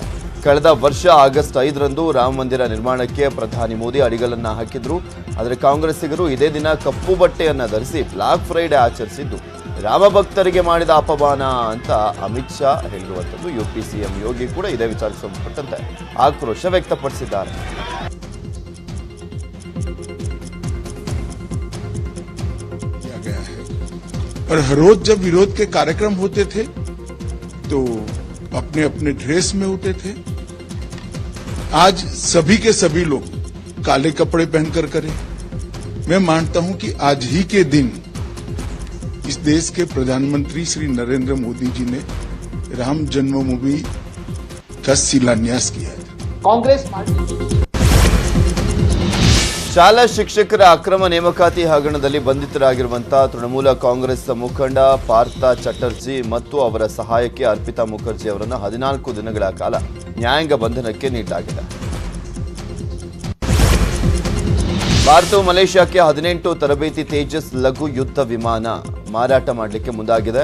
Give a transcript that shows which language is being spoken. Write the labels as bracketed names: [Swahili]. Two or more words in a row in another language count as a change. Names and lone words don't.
[Kannada] ಕಳೆದ ವರ್ಷ ಆಗಸ್ಟ್ 5ರಂದು ರಾಮ ಮಂದಿರ ನಿರ್ಮಾಣಕ್ಕೆ ಪ್ರಧಾನಿ ಮೋದಿ ಅಡಿಗಲನ್ನ ಹಾಕಿದ್ರು. ಆದರೆ ಕಾಂಗ್ರೆಸ್ಸಿಗರು ಇದೇ ದಿನ ಕಪ್ಪು ಬಟ್ಟೆಯನ್ನ ಧರಿಸಿ [English] Black Friday [Kannada] ಆಚರಿಸಿದ್ದು ರಾಮ ಭಕ್ತರಿಗೆ ಮಾಡಿದ ಅಪಮಾನ ಅಂತ ಅಮಿತ್ ಶಾ ಹೇಳಿರುವಂಥದ್ದು. ಯುಪಿ ಸಿಎಂ ಯೋಗಿ ಕೂಡ ಇದೇ ವಿಚಾರಕ್ಕೆ ಸಂಬಂಧಪಟ್ಟಂತೆ ಆಕ್ರೋಶ ವ್ಯಕ್ತಪಡಿಸಿದ್ದಾರೆ. [Hindi] और हर रोज जब विरोध के कार्यक्रम होते थे तो अपने अपने ड्रेस में होते थे. आज सभी के सभी लोग काले कपड़े पहनकर करें. मैं मानता हूं कि आज ही के दिन इस देश के प्रधानमंत्री श्री नरेंद्र मोदी जी ने राम जन्मभूमि का शिलान्यास किया है. कांग्रेस पार्टी [Kannada] ಶಾಲಾ ಶಿಕ್ಷಕರ ಅಕ್ರಮ ನೇಮಕಾತಿ ಹಗರಣದಲ್ಲಿ ಬಂಧಿತರಾಗಿರುವಂತಹ ತೃಣಮೂಲ ಕಾಂಗ್ರೆಸ್ ಮುಖಂಡ ಪಾರ್ಥ ಚಟರ್ಜಿ ಮತ್ತು ಅವರ ಸಹಾಯಕಿ ಅರ್ಪಿತಾ ಮುಖರ್ಜಿ ಅವರನ್ನು 14 ದಿನಗಳ ಕಾಲ ನ್ಯಾಯಾಂಗ ಬಂಧನಕ್ಕೆ ನೀಡಲಾಗಿದೆ. ಭಾರತವು ಮಲೇಷ್ಯಾಕ್ಕೆ 18 ತರಬೇತಿ ತೇಜಸ್ ಲಘು ಯುದ್ಧ ವಿಮಾನ ಮಾರಾಟ ಮಾಡಲಿಕ್ಕೆ ಮುಂದಾಗಿದೆ.